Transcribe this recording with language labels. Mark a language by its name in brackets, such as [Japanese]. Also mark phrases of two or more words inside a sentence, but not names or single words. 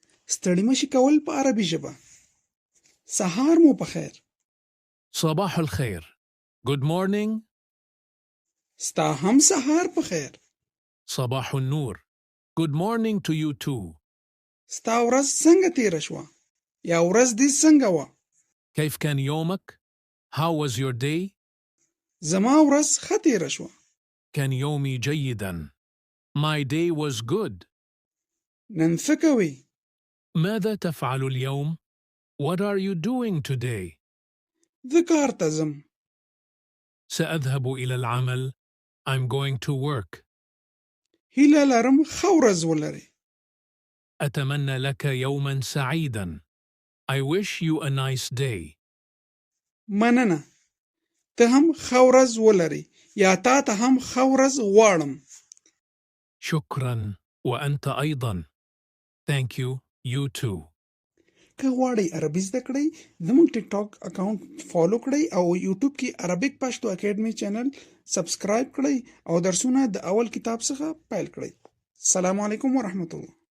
[Pashto] ستړي مشي کول په عربي ژبه. سهار مو په خیر. [Arabic] صباح الخير. [English] Good morning. [Pashto] ستا هم سهار په خیر. [Arabic] صباح النور. [English] Good morning to you too. [Pashto] ستا ورځ څنګه تیره شوه؟ یا ورځ دې څنګه وه؟ [Arabic] كيف كان يومك؟ [English] How was your day? [Pashto] زما ورځ ښه تیره شوه. [Arabic] كان يومي جيدا. [English] My day was good. [Pashto] نن څه کوې؟ [Arabic] ماذا تفعل اليوم؟ [English] What are you doing today? [Pashto] زه کار ته ځم. [Arabic] سأذهب إلى العمل. [English] I'm going to work. [Pashto] هیله لرم ښه ورځ ولرې. [Arabic] أتمنى لك يوما سعيدا. [English] I wish you a nice day. [Pashto] مننه. ته هم ښه ورځ ولرې یا تا ته هم ښه ورځ غواړم. [Arabic] شكرا وأنت أيضا. [English] Thank you. You too. [Pashto] که غواړئ عربي زده کړئ زموږ [English] TikTok account follow [Pashto] کړئ او یوټیوب کې [English] Arabic Pashto Academy channel subscribe [Pashto] کړئ او درسونه د اول کتاب څخه پیل کړئ. [Arabic] السلام علیکم ورحمت الله.